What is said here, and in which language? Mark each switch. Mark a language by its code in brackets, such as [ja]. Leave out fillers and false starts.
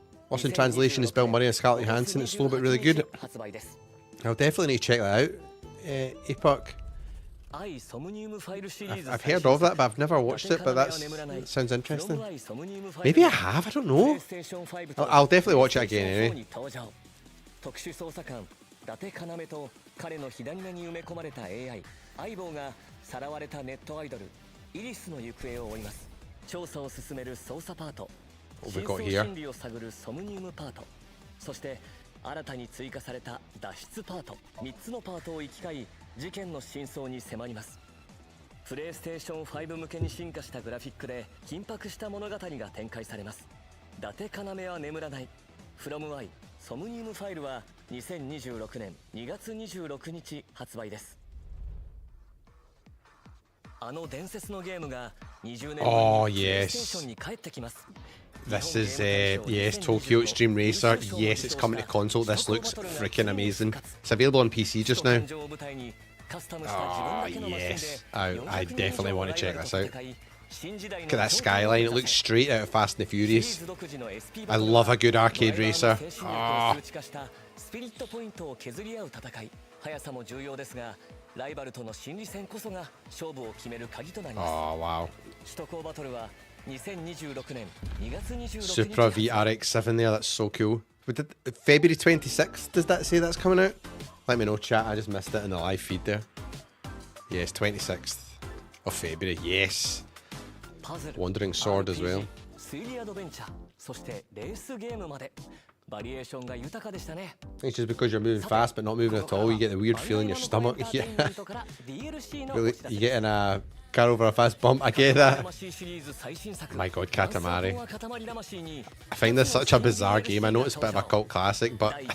[en] Lost in Translation is Bill Murray and Scarlett Johansson. It's slow but really good. I'll definitely need to check that out. Epoch. I've heard of that, but I've never watched it, but that sounds interesting. Maybe I have, I don't know. I'll definitely watch it again anyway. [ja] 伊達要と彼の火種に埋め込まれた AI 相棒がさらわれたネットアイドルイリスの行方を追います。調査を進める捜査パート、真相心理を探るソムニウムパート、そして新たに追加された脱出パート、3つのパートを行き交い事件の真相に迫ります。プレイステーション5向けに進化したグラフィックで緊迫した物語が展開されます。伊達要は眠らない From Y ソムニウムファイルは2026年2月26日発売です。あの伝説のゲームが20年後にプレイステーションに帰ってきます。 [en] This is, yes, Tokyo Extreme Racer. Yes, it's coming to console. This looks freaking amazing. It's available on PC just now. Oh, yes. I definitely want to check this out. Look at that skyline. It looks straight out of Fast and the Furious. I love a good arcade racer. Oh. [ja] スピリットポイントを削り合う戦い、速さも重要ですが、ライバルとの心理戦こそが勝負を決める鍵となります。 [en] Oh, wow. [ja] 首都高バトルは2026年2月26日。 [en] Supra VRX7 there, that's so cool. February 26th, does that say that's coming out? Let me know, chat, I just missed it in the live feed there. Yes, 26th of February, yes. Wandering Sword as well. [ja] 推理アドベンチャー、そしてレースゲームまで。バリエーションが豊かでしたね。 [en] It's just because you're moving fast but not moving at all, you get the weird feeling in your stomach. Yeah. Really, you get in a car over a fast bump, I get that. My god, Katamari. I find this such a bizarre game. I know it's a bit of a cult classic, but...